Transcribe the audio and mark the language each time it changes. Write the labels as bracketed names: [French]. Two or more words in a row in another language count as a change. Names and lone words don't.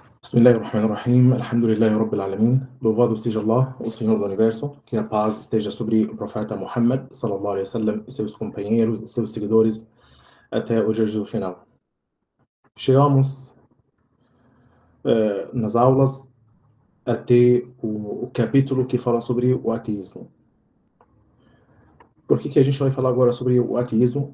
[Arabic] بسم الله الرحمن الرحيم، الحمد لله رب العالمين. [Portuguese] Louvado seja Allah, o Senhor do Universo, que a paz esteja sobre o profeta Muhammad, [Arabic] صلى الله عليه وسلم, [Portuguese] e seus companheiros e seus seguidores até o dia do final. Chegamos nas aulas até o capítulo que fala sobre o ateísmo. Por que a gente vai falar agora sobre o ateísmo?